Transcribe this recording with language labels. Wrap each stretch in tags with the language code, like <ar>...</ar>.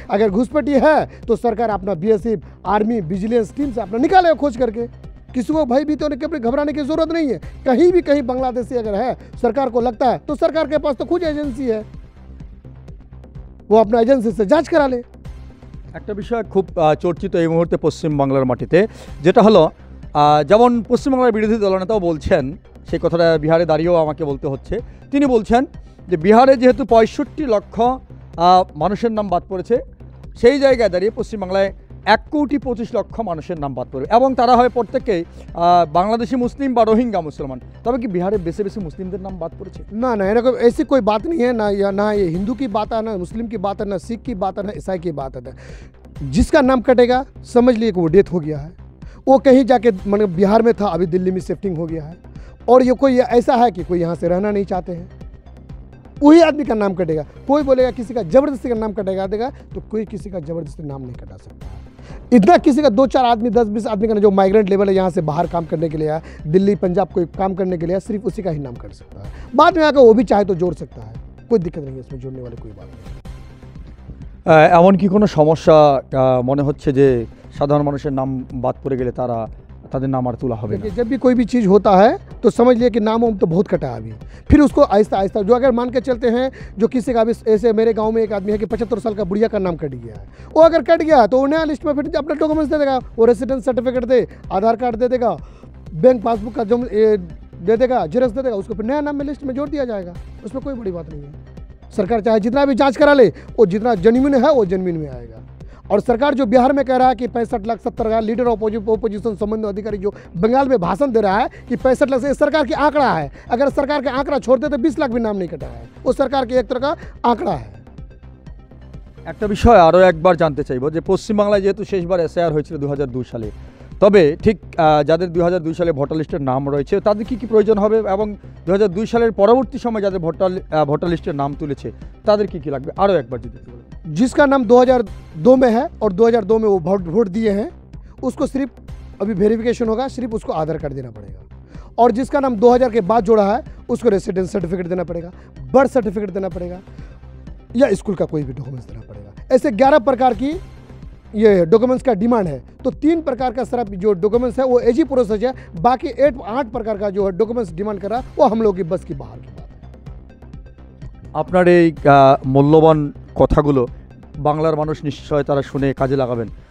<hi>अगर घुसपैठी है तो सरकार अपना BSF, आर्मी, विजिलेंस टीम से अपना निकालेगा खोज करके। किसी को भयभीत होने के घबराने की जरूरत नहीं है। कहीं बांग्लादेशी अगर है, सरकार को लगता है, तो सरकार के पास तो खुद एजेंसी है, वो अपना एजेंसी से जांच करा ले।</hi> <bn>একটা বিষয় খুব চর্চিত এই মুহূর্তে পশ্চিমবাংলার মাটিতে, যেটা হলো যেমন পশ্চিমবাংলার বিরোধী দলনেতাও বলছেন, সেই কথাটা বিহারে দাঁড়িয়েও আমাকে বলতে হচ্ছে। তিনি বলছেন যে বিহারে যেহেতু 65 লক্ষ মানুষের নাম বাদ পড়েছে, সেই জায়গায় দাঁড়িয়ে পশ্চিমবাংলায় 1,25,00,000 মানুষের নাম বাদ পড়বে এবং তারা হয় প্রত্যেকেই বাংলাদেশি মুসলিম বা রোহিঙ্গা মুসলমান। তবে কি বিহারে বেশি বেশি মুসলিমদের নাम बात पड़े?</bn> <hi>ना ना ऐसा ऐसी कोई बात नहीं है ना, ना ये हिंदू की बात है, ना मुस्लिम की बात है, ना सिख की बात है, ना ईसाई की बात है। जिसका नाम कटेगा समझ लिए कि वो डेथ हो गया है, वो कहीं जाके मतलब बिहार में था, अभी दिल्ली में शिफ्टिंग हो गया है, और ये कोई ऐसा है कि कोई यहाँ से रहना नहीं चाहते हैं, वही आदमी का नाम कटेगा। कोई बोलेगा किसी का ज़बरदस्ती का नाम कटेगा देगा, तो कोई किसी का ज़बरदस्ती नाम नहीं कटा सकता है। इतना किसी का 2-4 आदमी 10-20 आदमी का जो माइग्रेंट लेवल है, यहाँ से बाहर काम करने के लिए आया, दिल्ली पंजाब कोई काम करने के लिए, सिर्फ उसी का ही नाम कट सकता है। बाद में आकर वो भी चाहे तो जोड़ सकता है, कोई दिक्कत नहीं है इसमें, जोड़ने वाली कोई बात नहीं।</hi> <bn>এমন কি কোনো সমস্যা মনে হচ্ছে যে সাধারণ মানুষের নাম বাদ পড়ে গেলে তাদের নাম আর তোলা হবে না?</bn> <hi>देखिए, जब भी कोई भी चीज़ होता है तो समझ लिए कि नाम तो बहुत कटा है अभी, फिर उसको आहिस्ता आहिस्ता, जो अगर मान के चलते हैं जो किसी का भी, ऐसे मेरे गांव में एक आदमी है कि 75 साल का बुढ़िया का नाम कट गया है, वो अगर कट गया तो वो नया लिस्ट में फिर अपना डॉक्यूमेंट्स दे देगा, वो रेसिडेंस सर्टिफिकेट दे, आधार कार्ड दे देगा, बैंक पासबुक का जो दे देगा, जेरक्स दे देगा, उसको फिर नया नाम में लिस्ट में जोड़ दिया जाएगा। उसमें कोई बड़ी बात नहीं है। सरकार चाहे जितना भी जाँच करा ले, वो जितना जेन्युइन है वो जेन्युइन में आएगा। और सरकार जो बिहार में कह रहा है कि 65,70,000 लीडर ओपोजिशन संबंधी अधिकारी जो बंगाल में भाषण दे रहा है कि 65 लाख से, सरकार की आंकड़ा है। अगर सरकार का आंकड़ा छोड़ते तो 20 लाख भी नाम नहीं कटा है, वो सरकार के एक तरह का आंकड़ा है।</hi> <bn>একটা বিষয় আরও একবার জানতে চাইবো যে পশ্চিমবাংলায় যেহেতু শেষবার এসআইআর হয়েছিল 2002 সালে, তবে ঠিক যাদের 2002 সালে ভোটার লিস্টের নাম রয়েছে তাদের কী কী প্রয়োজন হবে এবং 2002 সালের পরবর্তী সময় যাদের ভোটার লিস্টের নাম তুলেছে তাদের কী কী লাগবে, আরও একবার যদি বলেন।</bn> <hi>जिसका नाम 2002 में है और 2002 में वो वोट दिए हैं, उसको सिर्फ अभी वेरिफिकेशन होगा, सिर्फ उसको आधार कार्ड देना पड़ेगा। और जिसका नाम 2000 के बाद जोड़ा है उसको रेसिडेंस सर्टिफिकेट देना पड़ेगा, बर्थ सर्टिफिकेट देना पड़ेगा, या स्कूल का कोई भी डॉक्यूमेंट्स देना पड़ेगा। ऐसे 11 प्रकार की ये डॉक्यूमेंट्स का डिमांड है। तो 3 प्रकार का सिर्फ जो डॉक्यूमेंट्स है वो एजी प्रोसेस है, बाकी 8 प्रकार का जो है डॉक्यूमेंट्स डिमांड कर रहा है वो हम लोग की बस की बाहर की बात है।</hi> <bn>আপনার এই মূল্যবান কথাগুলো বাংলার মানুষ নিশ্চয় তারা শুনে কাজে লাগাবেন।</bn>